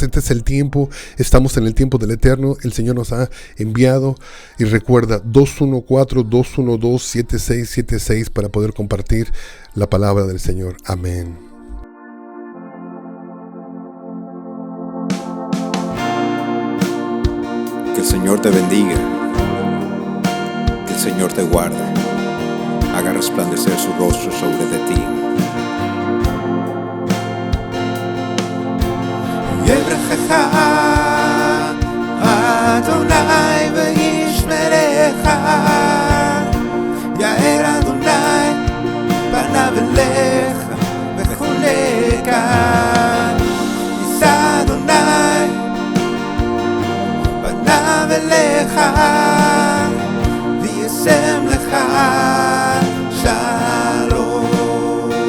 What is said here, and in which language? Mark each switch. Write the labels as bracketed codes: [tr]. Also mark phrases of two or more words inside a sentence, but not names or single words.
[es] Este es el tiempo, estamos en el tiempo del Eterno. El Señor nos ha enviado, y recuerda, 214-212-7676 para poder compartir la palabra del Señor. Amén. Que el Señor te bendiga, que el Señor te guarde, haga resplandecer su rostro sobre de ti. [he] יברכך אדוני וישמרך, יאר אדוני פניו אליך וחונקה, יישא אדוני פניו אליך וישם לך שלום.